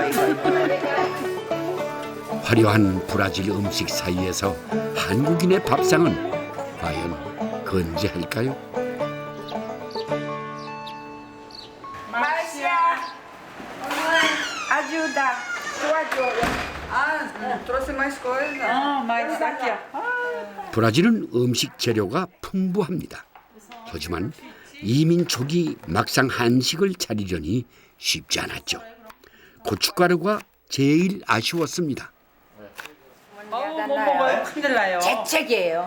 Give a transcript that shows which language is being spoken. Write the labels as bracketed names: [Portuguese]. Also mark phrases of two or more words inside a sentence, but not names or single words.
[Korean] 화려한 브라질 음식 사이에서 한국인의 밥상은 과연 건재할까요? 맛이야. 아주다. 좋아. [Portuguese] trouxe mais coisa. mais aqui, ó. [Korean] 브라질은 음식 재료가 풍부합니다. 하지만 이민 초기 막상 한식을 차리려니 쉽지 않았죠. 고춧가루가 제일 아쉬웠습니다. 못 먹어요. 큰일 나요. 재채기예요.